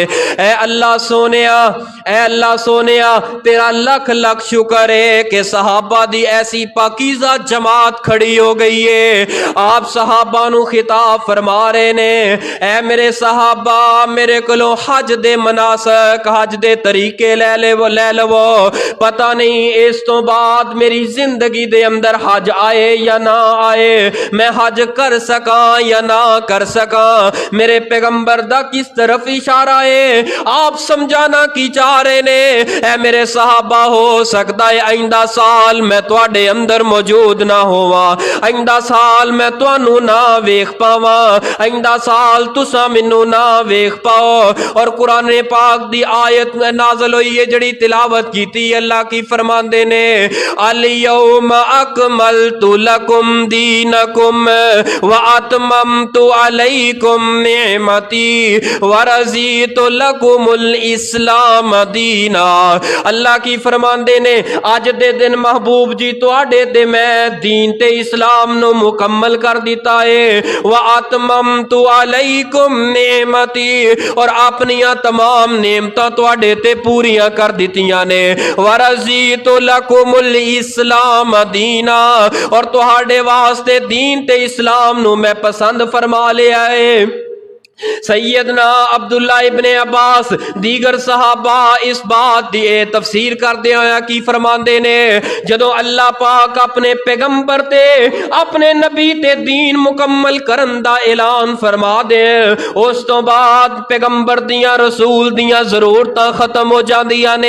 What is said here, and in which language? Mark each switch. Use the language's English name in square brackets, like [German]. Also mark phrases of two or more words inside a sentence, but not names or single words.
[Punjabi] اے اللہ سوہنیا، اے اللہ سوہنیا، تیرا لکھ لکھ شکر ہے کہ صحابہ دی ایسی پاکیزہ جماعت کھڑی ہو گئی ہے. آپ صحابہ نوں خطاب فرما رہے نے، اے میرے صحابہ، میرے کولوں حج دے مناسک، حج دے طریقے لے لوو, پتہ نہیں اس توں بعد میری زندگی دے اندر حج آئے یا نہ آئے، میں حج کر سکا یا نہ کر سکا. میرے پیغمبر دا کس طرف اشارہ ہے، آپ سمجھانا کی چاہ رہے نے. اے میرے صحابہ، ہو سکتا ہے آئندہ سال میں تہاڈے اندر موجود نہ ہوواں، آئندہ سال میں تہانوں نہ ویکھ پاواں، آئندہ سال تسا مینوں نہ ویکھ پاؤ. اور قرآن پاک دی آیت نازل ہوئی ہے جہڑی تلاوت کیتی، اللہ کی فرماندے نے, [Arabic] اليوم أكملت لكم دينكم وأتممت عليكم نعمتي ورضيت لكم الإسلام دينا. [Punjabi] اللہ کی فرماندے نے اج دے دن محبوب جی تہاڈے تے میں دین تے اسلام نوں مکمل کر دتا ہے. [Arabic] وأتممت عليكم نعمتي, [Punjabi] اور اپنیاں تمام نعمتاں تہاڈے تے پوریاں کر دتیاں نے. [Arabic] ورضيت لكم الإسلام دينا, [Punjabi] اور تہاڈے واسطے دین تے اسلام نوں میں پسند فرما لیا ہے. سیدنا عبداللہ ابنِ عباس دیگر صحابہ اس بات دی تفسیر کرتے ہویا کی فرماندے نے، جدوں اللہ پاک اپنے پیغمبر تے اپنے نبی تے دین مکمل کرن دا اعلان فرما دے، اس توں بعد پیغمبر دیاں رسول دیاں ضرورتاں ختم ہو جاندیاں نے.